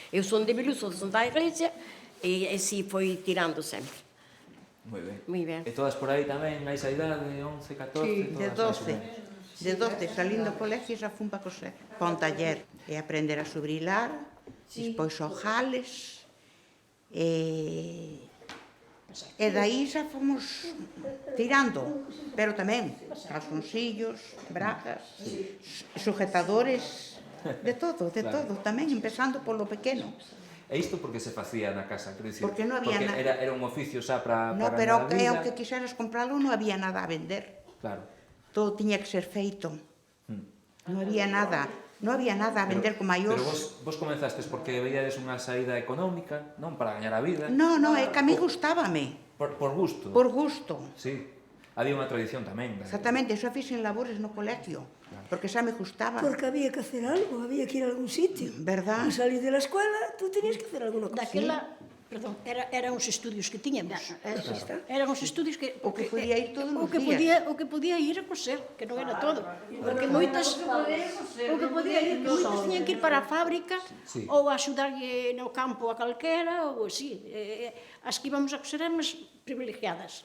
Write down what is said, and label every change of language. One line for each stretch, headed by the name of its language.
Galician: Eu son de Beluso, de Santa Iglesia, e así foi tirando sempre. Moi ben. Moi ben. E todas por aí tamén, a esa idade, 11, 14, Sí, de todas, 12. De 12, salindo do colegio xa fun para coser. Pa un taller e aprender a subrilar, despois ojales, e dai xa fomos tirando, pero tamén calzoncillos, bragas, sujetadores, de todo, tamén empezando polo pequeno. E isto porque se facía na casa, quero dicir, Porque non había porque era un oficio xa para No, ganar pero a vida. o que quixeras compralo non había nada a vender. Claro. Todo tiña que ser feito. Non había nada a vender como hai Pero hoxe. vos comenzastes porque veíades unha saída económica, non para gañar a vida. No, é que a mí gustábame, Por gusto. por gusto. Sí. Había unha tradición tamén. Exactamente, xa fixen labores no colegio, porque xa me gustaba.
Spanish: Porque había que hacer algo, había que ir a algún sitio. Verdad. Y salir de la escuela, tú tenías que hacer alguna cosa.
Galician: daquela, perdón, eran os estudios que tiñamos. Está. Eran os estudios que O que podía ir todos os o que días. podía ir a coser, que non era todo. Porque moitas o que podía ir, que moitas tiñan que ir para a fábrica Sí. ou a axudarlle no campo a calquera ou así. As que íbamos a coser éramos privilegiadas.